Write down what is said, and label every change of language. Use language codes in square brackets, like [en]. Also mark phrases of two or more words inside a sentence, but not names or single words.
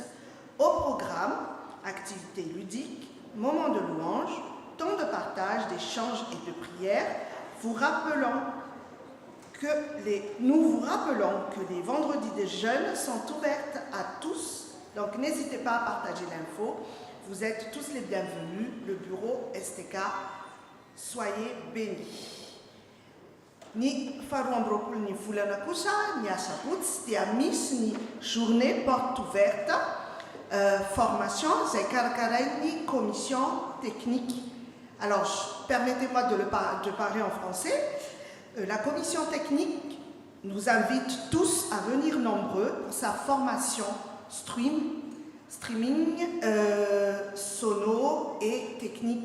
[fr] Au programme, activités ludiques, moments de louange, temps de partage, d'échange et de prière, nous vous rappelons que les vendredis des jeunes sont ouvertes à tous. Donc n'hésitez pas à partager l'info. Vous êtes tous les bienvenus. Le bureau STK, soyez bénis. [mg] Ni faroambroapolo ny volana kosa ny asabotsy dia misy ny [fr] journée porte ouverte formation [mg] zay karakarain'ny [fr] commission technique. Alors permettez-moi de parler en français. La commission technique nous invite tous à venir nombreux pour sa formation streaming, sono et technique.